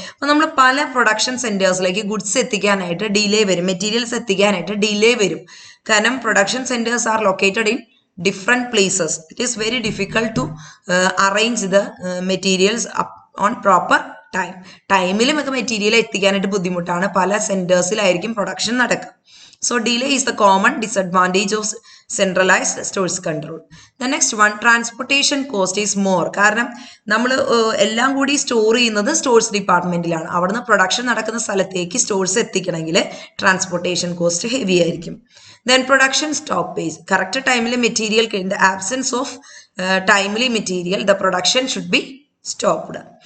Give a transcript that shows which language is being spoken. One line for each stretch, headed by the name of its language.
Malayalam: അപ്പൊ നമ്മൾ പല പ്രൊഡക്ഷൻ സെന്റേഴ്സിലേക്ക് ഗുഡ്സ് എത്തിക്കാനായിട്ട് ഡിലേ വരും, മെറ്റീരിയൽസ് എത്തിക്കാനായിട്ട് ഡിലേ വരും. കാരണം
English: Production centres are located in different places. It is very difficult to arrange the materials on proper ടൈമിലും
Malayalam: ഒക്കെ മെറ്റീരിയൽ എത്തിക്കാനായിട്ട് ബുദ്ധിമുട്ടാണ്. പല സെന്റേഴ്സിലായിരിക്കും പ്രൊഡക്ഷൻ നടക്കുക.
English: So delay is the common disadvantage of centralized stores control. The next one, transportation cost is more.
Malayalam: കാരണം നമ്മൾ എല്ലാം കൂടി സ്റ്റോർ ചെയ്യുന്നത് സ്റ്റോഴ്സ് ഡിപ്പാർട്ട്മെന്റിലാണ്. അവിടുന്ന് പ്രൊഡക്ഷൻ നടക്കുന്ന സ്ഥലത്തേക്ക് സ്റ്റോഴ്സ് എത്തിക്കണമെങ്കിൽ ട്രാൻസ്പോർട്ടേഷൻ കോസ്റ്റ് ഹെവി ആയിരിക്കും.
English: Then production stoppage.
Malayalam: കറക്റ്റ് ടൈമിൽ material
English: In the absence of timely material the production should be stopped.